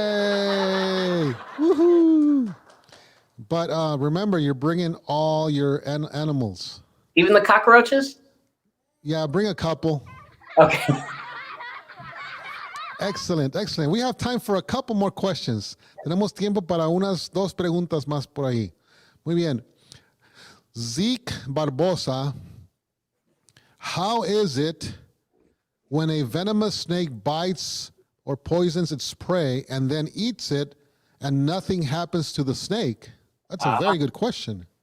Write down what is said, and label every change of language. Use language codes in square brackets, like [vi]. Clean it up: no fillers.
[en] Yay! Woohoo! But remember, you're bringing all your animals. Even the cockroaches? Yeah, bring a couple. Okay. Excellent, excellent. We have time for a couple more questions. [es] Tenemos tiempo para unas dos preguntas más por ahí. Muy bien. [en] Zeke Barbosa, how is it when a venomous snake bites or poisons its prey and then eats it and nothing happens to the snake? That's a very good question.